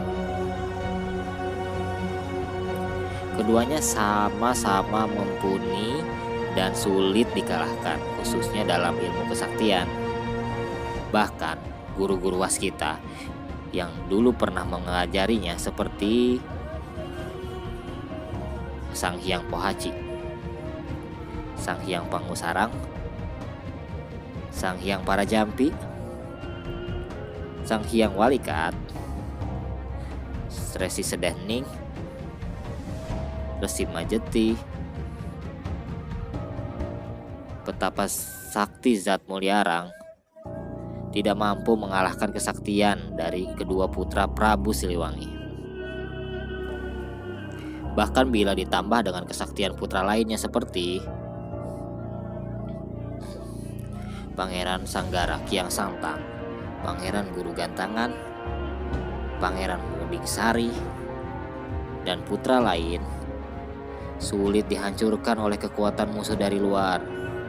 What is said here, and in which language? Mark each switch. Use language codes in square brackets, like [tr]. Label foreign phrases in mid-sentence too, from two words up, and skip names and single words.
[id] Keduanya sama-sama mumpuni dan sulit dikalahkan, khususnya dalam ilmu kesaktian. Bahkan guru-guru waskita yang dulu pernah mengajarinya seperti Sang Hyang Pohaci, Sang Hyang Pangusarang, Sang Hyang Parajampi, Sang Hyang Walikat, Resi Sedening, Resi Majeti, Petapa Sakti Zat Mulyaarang tidak mampu mengalahkan kesaktian dari kedua putra Prabu Siliwangi. Bahkan bila ditambah dengan kesaktian putra lainnya seperti Pangeran Sanggara Kiang Santang, Pangeran Guru Gantangan, Pangeran Munding Sari, dan putra lain, sulit dihancurkan oleh kekuatan musuh dari luar.